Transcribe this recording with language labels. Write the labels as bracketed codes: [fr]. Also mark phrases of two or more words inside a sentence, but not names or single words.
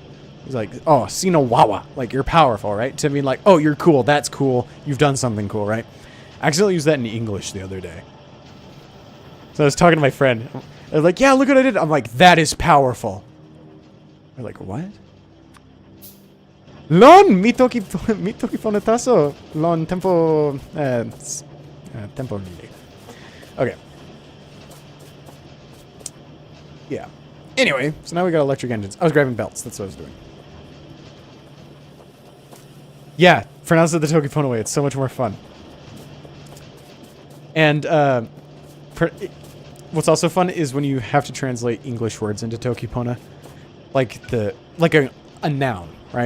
[en] He's like, oh, [tok] Sino Wawa, [en] like you're powerful, right? To mean like, oh, you're cool, that's cool, you've done something cool, right? I accidentally used that in English the other day. So I was talking to my friend. I was like, yeah, look what I did. I'm like, that is powerful. They're like, what? [tok] Lon, mi toki fonetaso. Lon tempo, tempo lili. [en] Okay. Yeah. Anyway, so now we got electric engines. I was grabbing belts. That's what I was doing. Yeah, pronounce it the Tokipona way. It's so much more fun. And what's also fun is when you have to translate English words into Tokipona, like a noun, right?